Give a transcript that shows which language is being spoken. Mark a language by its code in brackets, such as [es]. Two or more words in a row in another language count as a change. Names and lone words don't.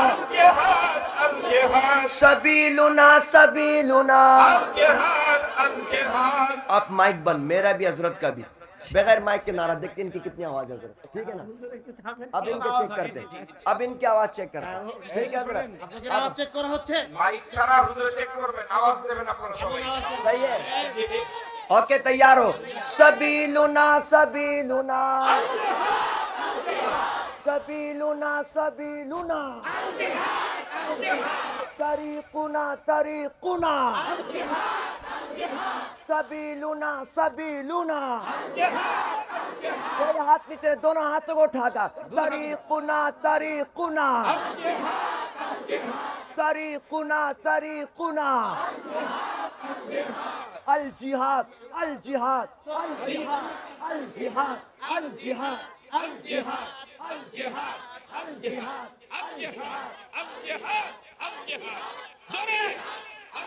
[ar] سبیلنا سبیلنا [ur] آپ مائک بند میرا بھی حضرت کا بھی بغیر مائک کے نعرہ دیکھتے ان کی کتنی آواز ہے حضرت ٹھیک ہے نا اب ان کے چیک کرتے ہیں اب ان کی آواز چیک کرتے ہیں ٹھیک ہے حضرت [bn] আপনাদের আওয়াজ চেক করা হচ্ছে মাইক ছাড়া হুজুর চেক করবেন আওয়াজ দেবেন আপনারা সবাই [ur] صحیح ہے اوکے تیار ہو [ar] سبیلنا سبیلنا سبیلنا سبیلنا طریقنا طریقنا سبیلنا سبیلنا [ur] کوئی ہاتھ نیچے دونوں ہاتھوں کو اٹھا کر [ar] طریقنا طریقنا طریقنا طریقنا الجہاد الجہاد الجہاد الجہاد الجہاد الجہاد الجہاد الجہاد الجہاد الجہاد